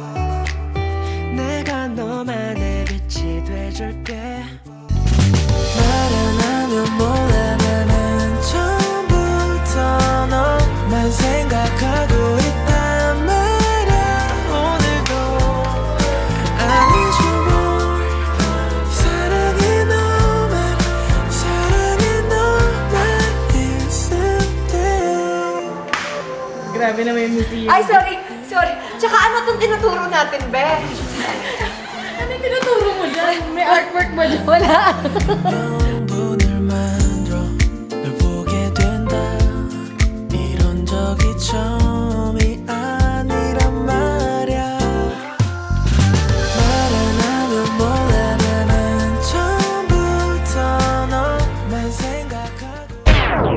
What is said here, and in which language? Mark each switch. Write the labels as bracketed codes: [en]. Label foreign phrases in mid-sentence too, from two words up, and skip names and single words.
[ko] 내가 너만의 빛이 돼줄게 말 안 하면 몰라 나는 처음부터 너만 생각하고 있단 말야 오늘도 아니죠 뭘 사랑이 너만 있을 때 [tl] Grabe na may museum. Ay, sorry. Tsaka ano itong tinuturo natin, Be? Ano yung tinuturo mo dyan? May artwork ba dyan? Wala. [ko] 명분을 만들어 널 보게 된다 이런 적이 처음이 아니란 말야 말 안 하면 몰라 나는 처음부터 너만 생각하고